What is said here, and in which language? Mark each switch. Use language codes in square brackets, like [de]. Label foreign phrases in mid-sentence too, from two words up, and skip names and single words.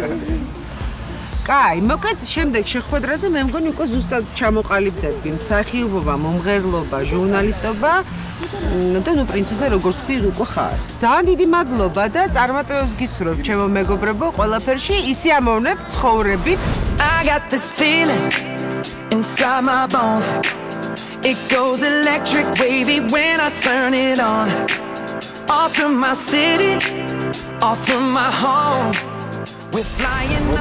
[ka] კაი, მოკეთ შემდეგ შეხვედრაზე მე მგონი უკვე ზუსტად ჩამოყალიბდებდი მსახიობობა, მომღერლობა, ჟურნალისტობა და ნუ პრინცესა როგორც თქვი უკვე ხარ. ძალიან დიდი მადლობა და წარმატებებს გისურვებ ჩემო მეგობრებო ყველაფერში, ისე ამოვნებ ცხოვრებით. [en] I got this feeling inside my bones. It goes electric wavy when I turn it on. Off from my city, off from my home. We're flying up.